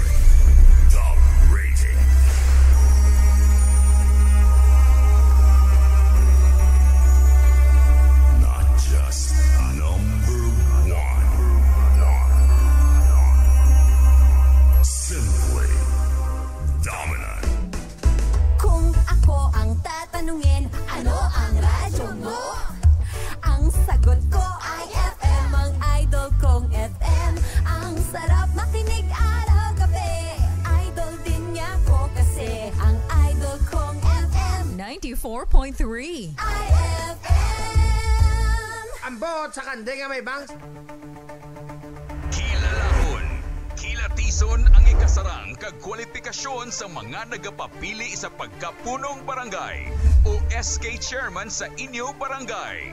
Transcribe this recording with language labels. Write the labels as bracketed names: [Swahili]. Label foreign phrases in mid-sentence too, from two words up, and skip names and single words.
[English] The rating. Not just number one. Simply dominant. [Filipino] Kung ako ang tatanungin, ano ang radyo mo? Ang sagot ko ay FM, ang idol kong FM. Ang sarap makinig araw-gabi, idol din niya ko kasi ang idol kong FM 94.3 IFM. [Hiligaynon] Ang bot sa kandeng nga may bangs. Kilalahon, kilatison ang ikasarang kag kwalifikasyon sa mga nagapapili sa pagkapunong barangay o SK Chairman sa inyo barangay.